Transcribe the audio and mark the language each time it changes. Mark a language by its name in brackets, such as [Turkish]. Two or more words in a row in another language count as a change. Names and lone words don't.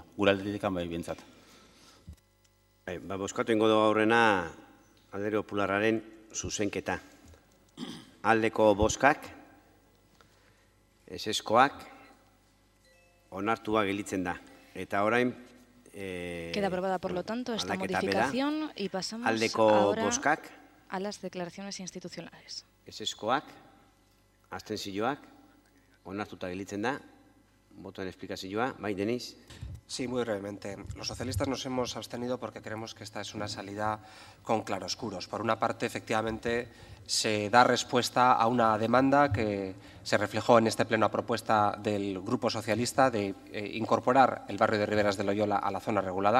[Basque] Gura aldetikan bai bintzat. Bozkatu ingo dugu aurrena Alderdi Popularraren zuzenketa. Aldeko bozkak, eseskoak, onartua gelitzen da. Eta orain... [Spanish] Queda aprobada, por lo tanto, esta modificación y pasamos ahora a las declaraciones institucionales. [Basque] Eseskoak, abstentzioak, onartuta gelitzen da. Botoen esplikazioa. Bai, Denis? [Spanish] Sí, muy brevemente. Los socialistas nos hemos abstenido porque creemos que esta es una salida con claroscuros. Por una parte, efectivamente, se da respuesta a una demanda que se reflejó en este pleno a propuesta del Grupo Socialista de incorporar el barrio de Riberas de Loyola a la zona regulada.